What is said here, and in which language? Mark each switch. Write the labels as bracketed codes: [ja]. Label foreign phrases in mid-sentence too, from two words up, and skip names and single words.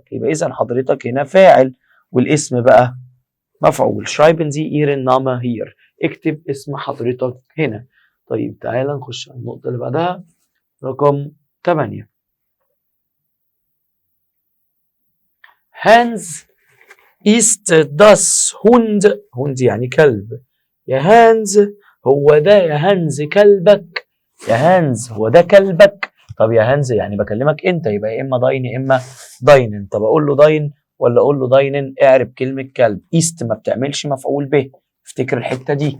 [ar] يبقى إذا حضرتك هنا فاعل والاسم بقى مفعول. [de] schreiben Sie Ihren Namen hier. [ar] اكتب اسم حضرتك هنا. طيب تعالى نخش على النقطة اللي بعدها، رقم 8. [de] هانز ist das Hund. [ar] هوند يعني كلب. يا هانز هو ده يا هانز كلبك. يا هانز هو ده كلبك. طب يا هانز يعني بكلمك انت، يبقى يا اما داين يا اما داينن. طب اقول له داين ولا اقول له داينن؟ اعرب كلمه كلب. ايست ما بتعملش مفعول به، افتكر الحته دي.